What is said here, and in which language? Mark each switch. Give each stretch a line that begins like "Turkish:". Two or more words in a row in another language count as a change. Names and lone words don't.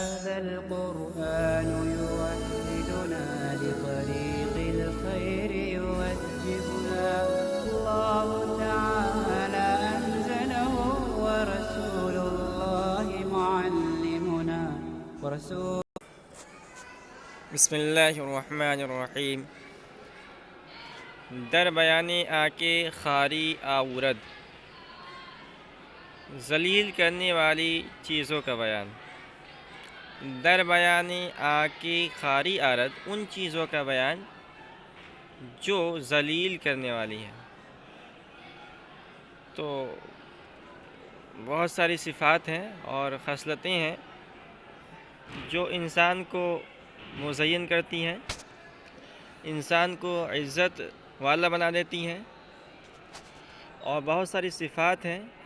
Arabic: هذا القرآن يوحدنا لطريق الخير يوجهنا الله تعالى أنزله ورسول الله معلمنا بسم اللہ الرحمن الرحیم۔
Persian: در بیانی آکے خاری آورد،
Urdu: ذلیل کرنے والی چیزوں کا بیان۔
Persian: در بیانی آکے خاری آرد،
Urdu: ان چیزوں کا بیان جو ذلیل کرنے والی ہیں۔ تو بہت ساری صفات ہیں اور خصلتیں ہیں جو انسان کو مزین کرتی ہیں، انسان کو عزت والا بنا دیتی ہیں، اور بہت ساری صفات ہیں